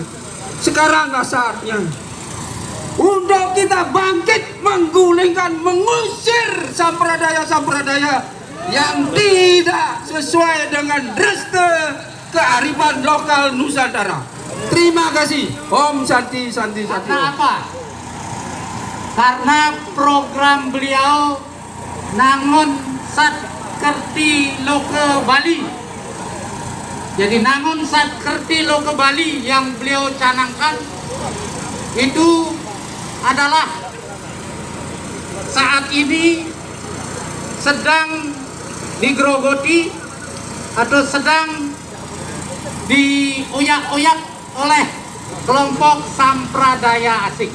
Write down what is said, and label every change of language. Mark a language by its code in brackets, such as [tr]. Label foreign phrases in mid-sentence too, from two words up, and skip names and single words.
[id] Sekaranglah saatnya untuk kita bangkit, menggulingkan, mengusir sampradaya-sampradaya yang tidak sesuai dengan restu kearifan lokal Nusantara. Terima kasih. [sa] Om Santi Santi Santi. [id] Karena apa? Karena program beliau Nangon Satkerti Loka Bali. Jadi Nangon Satkerti Loka Bali yang beliau canangkan itu adalah saat ini sedang digerogoti atau sedang dioyak-oyak oleh kelompok sampradaya asing.